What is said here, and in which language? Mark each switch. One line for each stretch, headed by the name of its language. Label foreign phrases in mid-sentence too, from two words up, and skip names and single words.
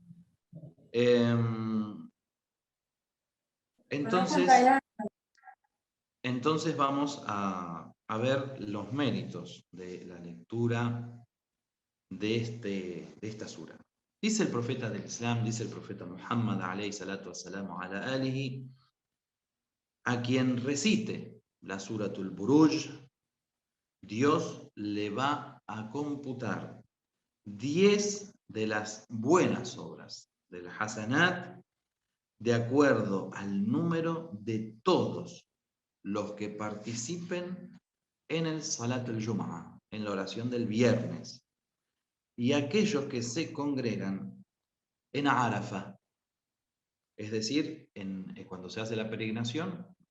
Spanish: Entonces vamos a ver los méritos de la lectura de esta sura. Dice el profeta del Islam, dice el profeta Muhammad
Arabic: عليه الصلاة والسلام على آله,
Spanish: a quien recite la suratul Buruj, Dios le va a computar 10 de las buenas obras del Hasanat, de acuerdo al número de todos los que participen en el
Arabic: صلاة الجمعة,
Spanish: en la oración del viernes, y aquellos que se congregan en Arafah, es decir, cuando se hace la peregrinación,